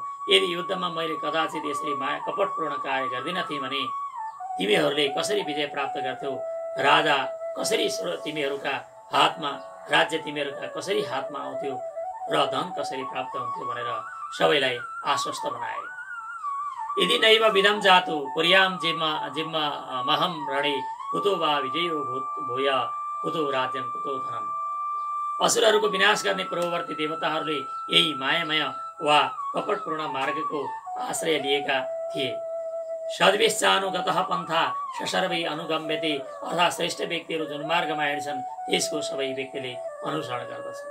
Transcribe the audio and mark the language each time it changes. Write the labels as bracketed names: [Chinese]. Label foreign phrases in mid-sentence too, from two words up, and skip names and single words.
[Nepali] यदि युद्धमा मैले कदाचित यसरी माया कपटपूर्ण कार्य गर्दिन थिएँ भने तिमीहरूले कसरी विजय प्राप्त गर्थ्यौ, राजा कसरी तिमीहरूका हातमा, राज्य तिमीहरूका कसरी हातमा आउँथ्यो र धन कसरी प्राप्त हुन्थ्यो भनेर सबैलाई आश्वस्त बनाए। [Sanskrit] यदि नैव विधम जातु पुर्याम जिम्मा महम रणे कुतो वा विजयो भूय कुतो राज्यम कुतो धनम। [Nepali] असुरहरूको विनाश गर्ने पूर्ववर्ती देवताहरूले यही मायामय वा कपटपूर्ण मार्गको आश्रय लिएका थिए। [Sanskrit] सद्वेश्चानुगतः पन्था ससर्वै अनुगम्यते, [Nepali] अर्थात् श्रेष्ठ व्यक्तिहरू जुन मार्गमा हिँड्छन् त्यसको सबै व्यक्तिले अनुसरण गर्दछन्।